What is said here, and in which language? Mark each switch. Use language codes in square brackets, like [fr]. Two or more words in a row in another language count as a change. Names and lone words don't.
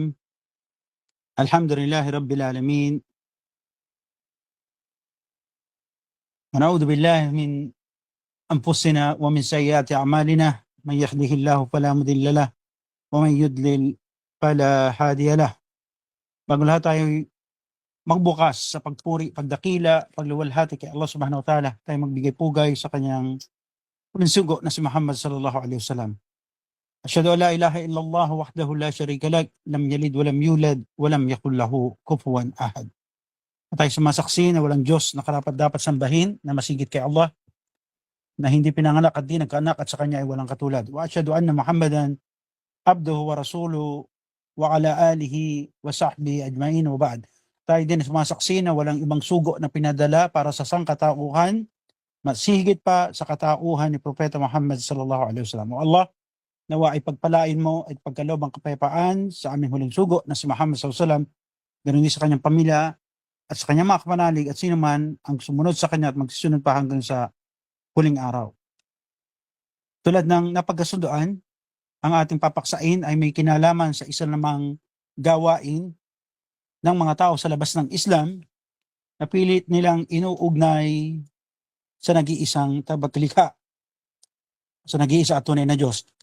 [ar] الحمد لله رب العالمين، ونعوذ بالله من أنفسنا ومن سيئات أعمالنا. من يهده الله فلا مضل له ومن يضلل فلا هادي له. [tl] Bago lahat tayo magbukas sa pagpuri, pagdakila, pagluwalhati kay Allah [ar] سبحانه و تعالى, [tl] tayo magbigay pugay sa kanyang huling sugo na si Muhammad [ar] صلى الله عليه وسلم. أشهد أن لا إله إلا الله وحده لا شريك له لم يلد ولم يولد ولم يكن له كفوا أحد. [tl] At tayo sumasaksi na walang Diyos na karapat-dapat sambahin na masigit kay Allah, na hindi pinanganak at di nagkaanak at sa kanya ay walang katulad. [ar] و أشهد أن محمدا عبده و رسوله و على آله و صحبه أجمعين و بعد. [tl] Tayo din sumasaksi na walang ibang sugo na pinadala para sa sangkatauhan, masigit pa sa katauhan ni Propeta Muhammad [ar] صلى الله عليه وسلم. [tl] O Allah, nawa ay pagpalain mo at pagkaloob ang kapayapaan sa aming huling sugo na si Muhammad [ar] صلى الله عليه وسلم, [tl] ganoon din sa kanyang pamilya at sa kanyang mga kapanalig at sino man ang sumunod sa kanya at magsusunod pa hanggang sa huling araw. Tulad ng napagkasunduan, ang ating papaksain ay may kinalaman sa isa namang gawain ng mga tao sa labas ng Islam na pilit nilang inuugnay sa nag-iisang tagapaglikha, sa nag-iisa at tunay na Diyos.